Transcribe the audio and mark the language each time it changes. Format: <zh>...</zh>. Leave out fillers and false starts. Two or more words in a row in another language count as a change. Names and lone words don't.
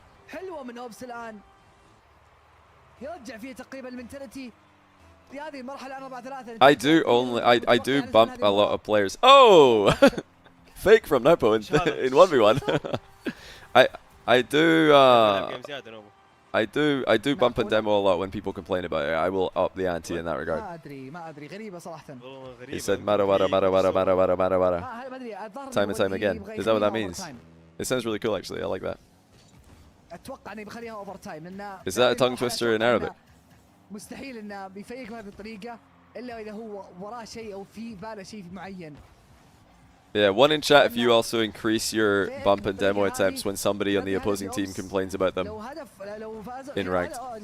<en>I do bump a lot of players. Oh! Fake from Nopo in 1v1. I do bump and demo a lot when people complain about it. I will up the ante in that regard. He said</en> <ar>مرة ورا مرة ورا مرة ورا مرة ورا.</ar> <en>Time and time again. Is that what that means? It sounds really cool actually. I like that. Is that a tongue twister in Arabic? Yeah, one in chat if you also increase your bump and demo attempts when somebody on the opposing team complains about them in ranked.</en>